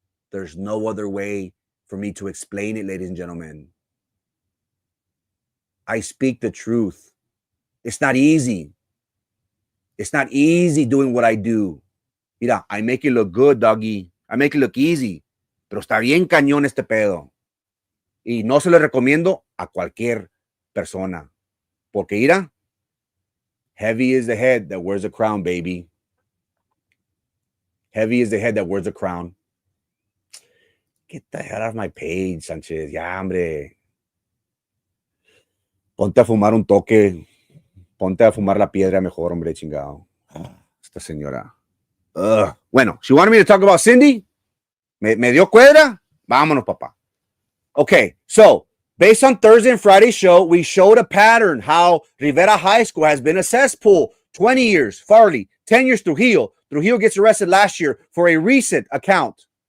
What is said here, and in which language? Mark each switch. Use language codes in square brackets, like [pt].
[en] There's no other way for me to explain it, ladies and gentlemen. I speak the truth. It's not easy. It's not easy doing what I do. Mira, I make it look good, doggy. I make it look easy. [es] Pero está bien cañón este pedo. Y no se lo recomiendo a cualquier persona. [en] Porque, mira, heavy is the head that wears a crown, baby. Heavy is the head that wears a crown. Get the hell out of my page, Sanchez. [es] Ya, hombre. Ponte a fumar un toque. Ponte a fumar la piedra mejor, hombre, chingado. Esta señora. [en] Bueno, she wanted me to talk about Cindy. [es] Me dio cuerda. Vámonos, papá. [en] Okay, so based on Thursday and Friday's show, we showed a pattern how Rivera High School has been a cesspool. 20 years, Farley. 10 years, Trujillo. Trujillo gets arrested last year for a recent account.